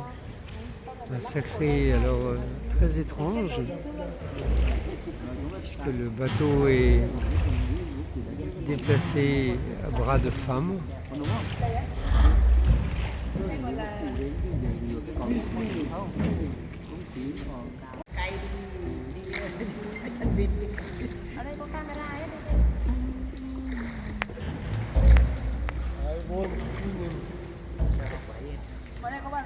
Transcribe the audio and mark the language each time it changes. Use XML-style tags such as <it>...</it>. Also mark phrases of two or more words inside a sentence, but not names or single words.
<fr>Un sacré alors très étrange, puisque le bateau est déplacé à bras de femme.</fr> <vi>Ở đây có camera ấy. Ở đây có bạn.</vi>